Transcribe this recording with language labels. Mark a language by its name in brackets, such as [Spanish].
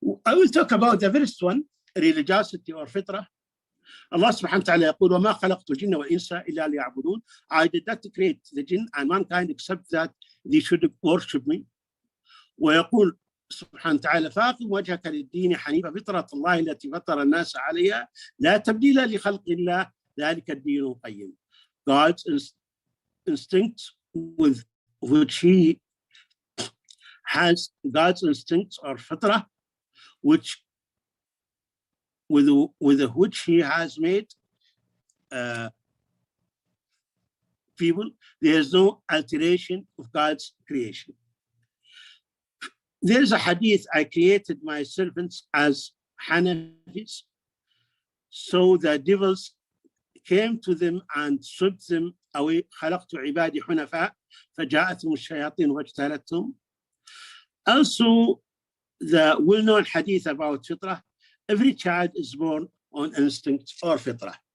[English] I will talk about the first one, religiosity or fitrah. [Arabic] Allah subhanahu wa ta'ala يقول وما خلقت الجن والإنس إلا ليعبدون. [English] I did not create the jinn and mankind except that they should worship me. [Arabic] ويقول سبحانه وتعالى فاقم وجهك للدين حنيفا فطرة الله التي فطر الناس عليها لا تبديل لخلق الله ذلك الدين القيم. [English] God's instincts with which he has, God's instincts or fitrah, which with which he has made people, there is no alteration of God's creation. There is a hadith, I created my servants as Hanafis, so the devils came to them and swept them away. [Arabic] خلقت عبادي حنفاء فجاءتهم الشياطين واجتالتهم. [English] Also, the well-known hadith about fitrah, every child is born on instinct or fitrah.